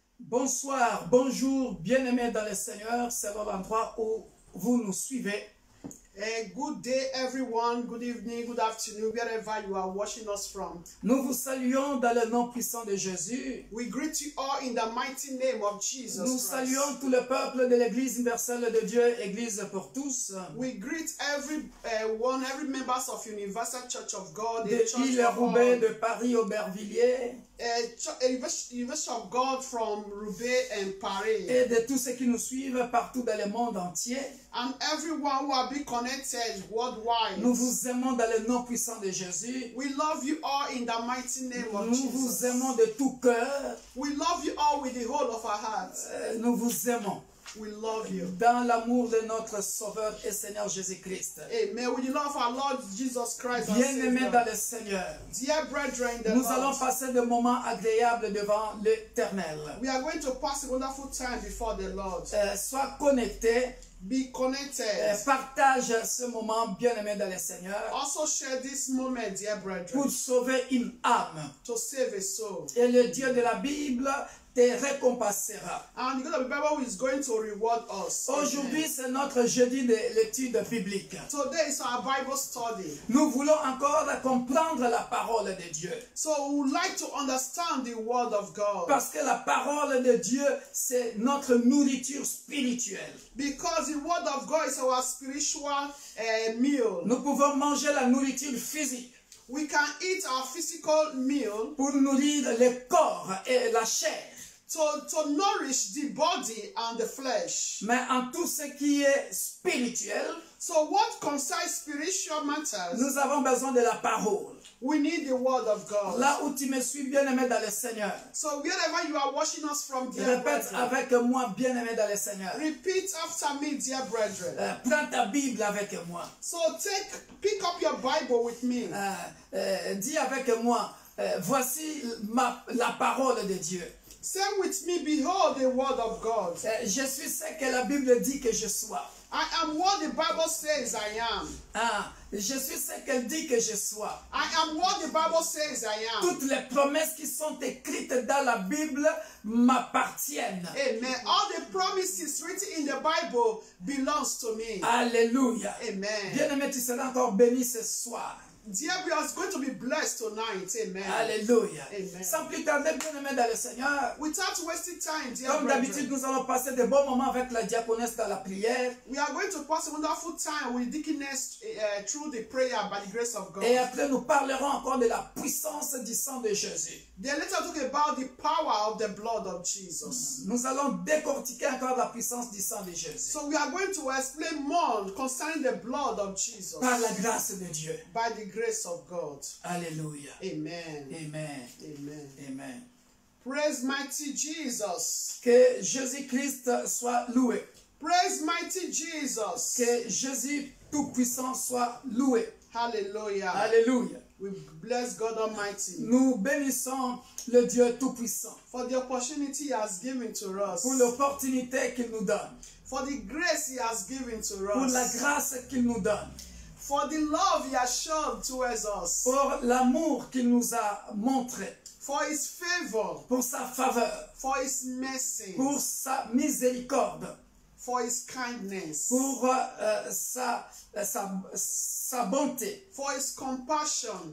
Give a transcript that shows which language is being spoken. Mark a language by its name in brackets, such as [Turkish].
[French] Bonsoir, bonjour, bien-aimés dans le Seigneur, c'est l'endroit où vous nous suivez. [English] Good day, everyone. Good evening, good afternoon, wherever you are watching us from. [French] Nous vous saluons dans le nom puissant de Jésus. [English] We greet you all in the mighty name of Jesus [French] Nous [English] Christ. [French] saluons tout le peuple de l'Église universelle de Dieu, Église pour tous. [English] We greet every members of Universal Church of God, [French] De Île-Roubaix, de Paris, Aubervilliers. [English] University of God from Roubaix and Paris. [French] Et de tous ceux qui nous suivent partout dans le monde entier. [English] And everyone who have been connected worldwide. [French] Nous vous aimons dans le nom puissant de Jésus. [English] We love you all in the mighty name of [French] Nous [English] Jesus. [French] vous aimons de tout cœur. [English] We love you all with the whole of our hearts. [French] Nous vous aimons. [English] We love you. [French] Dans l'amour de notre Sauveur et Seigneur Jésus-Christ. Amen. [English] With the love of our Lord Jesus Christ. [French] Bien-aimés dans le Seigneur. [English] Dear brethren, the [French] Nous [English] Lord, [French] allons passer des moments agréables devant l'Éternel. [English] we are going to pass a wonderful time before the Lord. [French] Sois connecté. [English] Be connected. [French] Partage ce moment, bien-aimé dans le Seigneur, [English] Also share this moment, dear brethren, [French] pour sauver une âme. [English] to save a soul. [French] Et le Dieu de la Bible te récompensera. [English] And the God of the Bible is going to reward us. [French] Aujourd'hui, c'est notre jeudi de l'étude biblique. [English] Today is our Bible study. [French] Nous voulons encore comprendre la parole de Dieu. [English] So we would like to understand the word of God. [French] Parce que la parole de Dieu, c'est notre nourriture spirituelle. [English] Because the word of God is our spiritual meal. [French] Nous pouvons manger la nourriture physique [English] We can eat our physical meal [French] pour nourrir le corps et la chair. [English] to nourish the body and the flesh. [French] Mais en tout ce qui est spirituel, [English] So what concerns spiritual matters, [French] nous avons besoin de la parole. [English] we need the word of God. [French] Là où tu me suis, bien-aimé dans le Seigneur, [English] So wherever you are watching us from, dear [French] répète [English] brethren, [French] avec moi, bien-aimé dans le Seigneur. [English] repeat after me, dear brethren. [French] Prends ta Bible avec moi. [English] So pick up your Bible with me. [French] Dis avec moi, voici la parole de Dieu. [English] Say with me, behold the word of God. [French] Je suis ce que la Bible dit que je sois. [English] I am what the Bible says I am. [French] Je suis ce qu'elle dit que je sois. [English] I am what the Bible says I am. [French] Toutes les promesses qui sont écrites dans la Bible m'appartiennent. Amen. [English] All the promises written in the Bible belongs to me. Alléluia. Amen. [French] Bien-aimé, tu seras encore béni ce soir. [English] Dear, we are going to be blessed tonight. Amen. Alléluia. Amen. [French] Sans plus tarder, bien-aimé dans le Seigneur, [English] Without wasting time, dear [French] comme d'habitude, [English] brethren, [French] nous allons passer de bons moments avec la diaconesse dans la prière. [English] we are going to pass a wonderful time with deaconess through the prayer by the grace of God. [French] Et après, nous parlerons encore de la puissance du sang de Jésus. [English] Then let's talk about the power of the blood of Jesus. [French] Nous allons décortiquer encore la puissance du sang de Jésus. [English] So we are going to explain more concerning the blood of Jesus [French] Par la grâce de Dieu. [English] by the grace of God. Alléluia. Amen. Amen. Amen. Amen. Praise mighty Jesus. [French] Que Jésus-Christ soit loué. [English] Praise mighty Jesus. [French] Que Jésus tout-puissant soit loué. Hallelujah. Alléluia. [English] We bless God Almighty [French] Nous bénissons le Dieu tout-puissant [English] for the opportunity He has given to us, [French] pour l'opportunité qu'il nous donne, [English] for the grace He has given to [French] pour la [English] us, [French] grâce qu'il nous donne, [English] for the love He has shown towards us, [French] pour l'amour qu'il nous a montré, [English] for His favor, [French] pour sa faveur, [English] for His mercy, [French] pour sa miséricorde, [English] for His kindness, [French] pour sa bonté, [English] for His compassion